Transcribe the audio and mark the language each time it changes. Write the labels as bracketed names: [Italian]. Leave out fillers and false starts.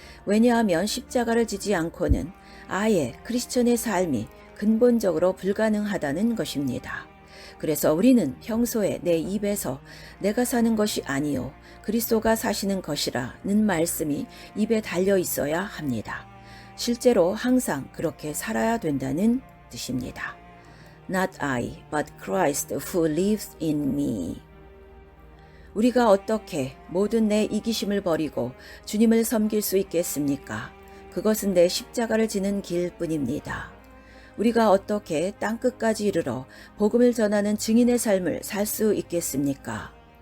[Korean] 왜냐하면 십자가를 지지 않고는 아예 크리스천의 삶이 근본적으로 불가능하다는 것입니다. 그래서 우리는 평소에 내 입에서 내가 사는 것이 아니요 그리스도가 사시는 것이라는 말씀이 입에 달려 있어야 합니다. 실제로 항상 그렇게 살아야 된다는 뜻입니다. [English] Not I, but Christ who lives in me. [Korean] 우리가 어떻게 모든 내 이기심을 버리고 주님을 섬길 수 있겠습니까? 그것은 내 십자가를 지는 길뿐입니다. 우리가 어떻게 땅끝까지 이르러 복음을 전하는 증인의 삶을 살 수 있겠습니까?